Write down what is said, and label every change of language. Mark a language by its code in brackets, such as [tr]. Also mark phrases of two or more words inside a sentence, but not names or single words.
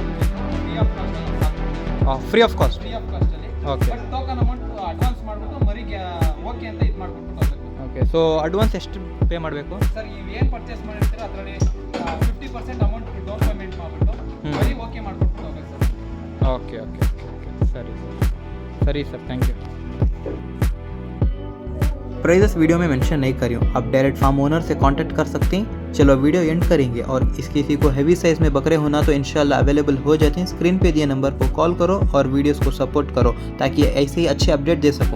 [en] free of cost [kn] ಅಲ್ಲಿ ಓಕೆ, [en] but token amount advance [kn] ಮಾಡಿಬಿಟ್ಟು ಮರಿಗೆ ಓಕೆ ಅಂತ ಇದು ಮಾಡ್ಬಿಟ್ಟು ಹೋಗ್ಬೇಕು। [en] okay, so advance [kn] ಎಷ್ಟು ಪೇ ಮಾಡಬೇಕು ಸರ್ ನೀವು ಏನು ಪರ್ಚೇಸ್ ಮಾಡಿರ್ತೀರೋ ಅದರಲ್ಲಿ 50% [en] amount down payment [kn] ಮಾಡಿಬಿಟ್ಟು ಮರಿ ಓಕೆ ಮಾಡ್ಬಿಟ್ಟು ಹೋಗ್ಬೇಕು ಸರ್। [en] okay okay okay okay, sorry sir, thank you. [hi] प्राइजेस वीडियो में मेंशन नहीं करी हूँ, आप [en] direct farm owner [hi] से कांटेक्ट कर सकते हैं। चलो वीडियो एंड करेंगे और किसी को [en] heavy size [hi] में बकरे होना तो [ar] إن شاء الله [hi] अवेलेबल हो जाते हैं। स्क्रीन पे दिए नंबर पर कॉल करो और वीडियोस को सपोर्ट करो ताकि ऐसे ही अच्छे अपडेट दे सको।